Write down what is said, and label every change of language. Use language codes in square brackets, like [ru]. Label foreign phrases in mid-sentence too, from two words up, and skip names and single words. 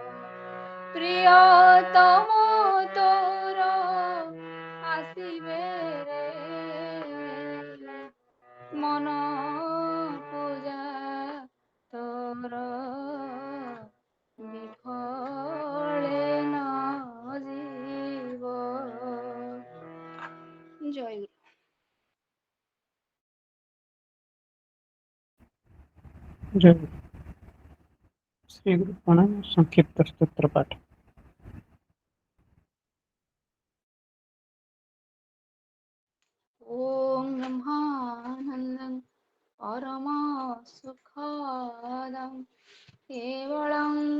[or] ପ୍ରିୟତମ ତୋର ଆସିବେ ରେ ମନ ପୂଜା ତୋର ବିଫଳେ ନ ଯିବ ଜୟ ଗୁରୁ [sa] जय गुरु। श्री गुरु प्रणाम। संक्षिप्त स्तोत्र पाठ। ॐ ब्रह्मानन्दं परमसुखदं केवलं